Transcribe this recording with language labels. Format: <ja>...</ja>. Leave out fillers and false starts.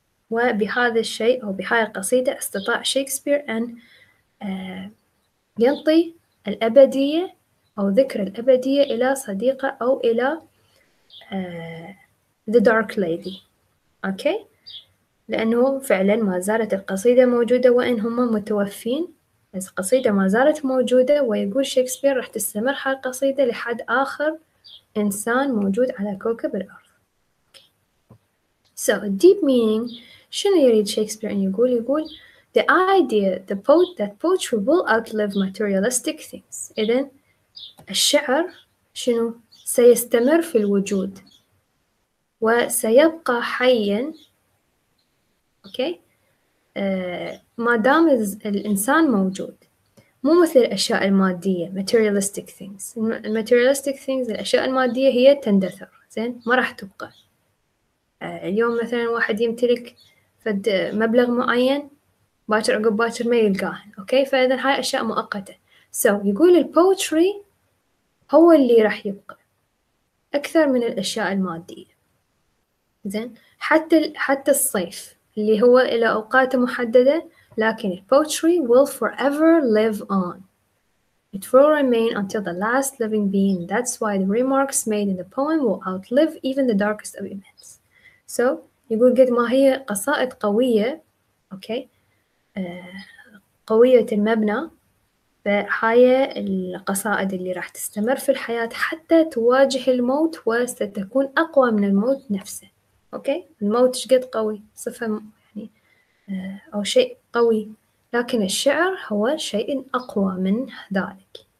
<ar>وبهذا الشيء أو بهاي القصيدة استطاع شكسبير أن ينطي الأبدية أو ذكر الأبدية إلى صديقة أو إلى The Dark Lady. أوكي؟ لأنه فعلا ما زالت القصيدة موجودة وإن هم متوفين، بس القصيدة ما زالت موجودة، ويقول شكسبير راح تستمر هاي القصيدة لحد آخر إنسان موجود على كوكب الأرض.</ar> <en>So a deep meaning</en> <ar>شنو يريد شكسبير أن يقول</ar> <en>the idea that poetry will outlive materialistic things.</en> <ar>إذن الشعر شنو سيستمر في الوجود وسيبقى حيا. أوكي ما دام الإنسان موجود، مو مثل الأشياء المادية materialistic things. materialistic things الأشياء المادية هي تندثر، زين، ما راح تبقى. اليوم مثلا واحد يمتلك فد مبلغ معين، باكر عقب باكر ما يلقاه. أوكي فإذا هاي أشياء مؤقتة. يقول البوتري هو اللي راح يبقى. أكثر من الأشياء المادية. زين، حتى الصيف اللي هو إلى أوقات محددة، لكن</ar> <en>poetry will forever live on. It will remain until the last living being. That's why the remarks made in the poem will outlive even the darkest of events.</en> <ar>So يقول قد ما هي قصائد قوية، أوكي، قوية المبنى، فهاي القصائد اللي راح تستمر في الحياة حتى تواجه الموت، وستكون أقوى من الموت نفسه. أوكي، الموت شقد قوي، صفة يعني أو شيء قوي، لكن الشعر هو شيء أقوى من ذلك.</ar>